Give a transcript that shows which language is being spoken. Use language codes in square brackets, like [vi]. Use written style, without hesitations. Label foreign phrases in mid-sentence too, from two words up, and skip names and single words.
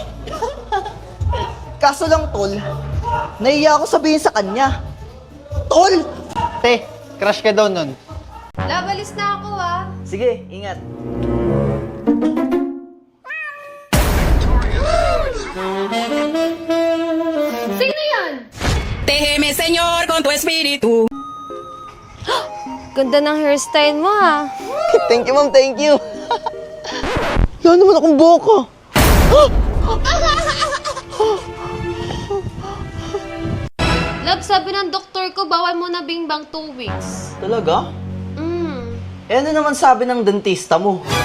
[tl] Kaso lang, Tol, nahiya ako sabihin sa kanya. Tol! Te, crush ka daw nun. Labalis na ako ah. Sige, ingat. Sino yan? [es] Déjeme, Señor, con tu espíritu. [tl] Ganda ng hairstyle mo ah. [en] Thank you, ma'am. Thank you. [tl] Yan naman akong buhok. Love, sabi ng doktor ko, bawal mo na bingbang 2 weeks. Talaga? Mm. Eh, ano naman sabi ng dentista mo?